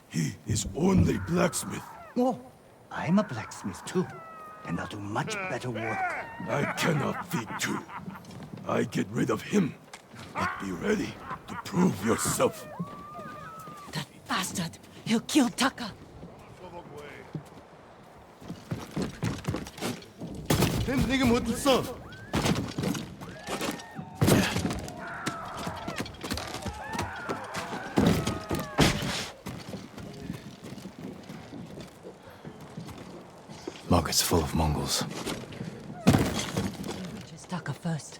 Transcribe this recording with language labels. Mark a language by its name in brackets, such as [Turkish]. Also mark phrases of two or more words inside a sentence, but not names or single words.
[English] He is only blacksmith. No, I'm a blacksmith too. And I'll do much better work. I cannot feed two. I get rid of him. But be ready to prove yourself. That bastard. He'll kill Taka. [Mongolian] Энд нэг юм хөдөлсөн. [English] Market's full of Mongols. Just Taka first.